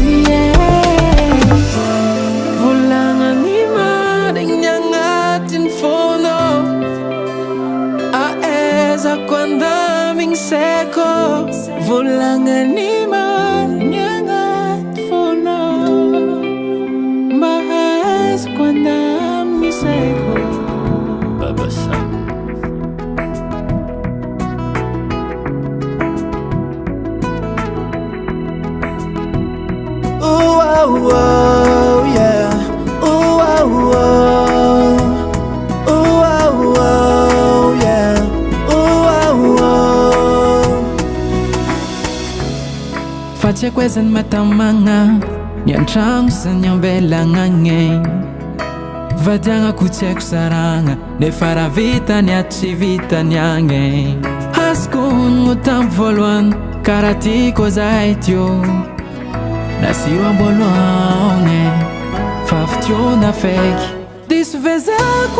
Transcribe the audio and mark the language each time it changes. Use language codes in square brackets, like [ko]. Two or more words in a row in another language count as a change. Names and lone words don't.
[mg] volagna ny marigny agnatiny fônô aezako andamigny saiko volagna ny marigny agnaty fônô mba aezako andamigny saiko. [en] Baba Sam. Yeah. Yeah. [mg] Fa tsy haiko aizany matamagna ny antragno sa ny ambelagna agny vadiagnako tsy haiko saragna nefa raha vitany ato tsy vitany agny azoko honogno tamy voalohany karaha tiako zahay teo nasiro ambôlohany fa fitiona faiky diso vezako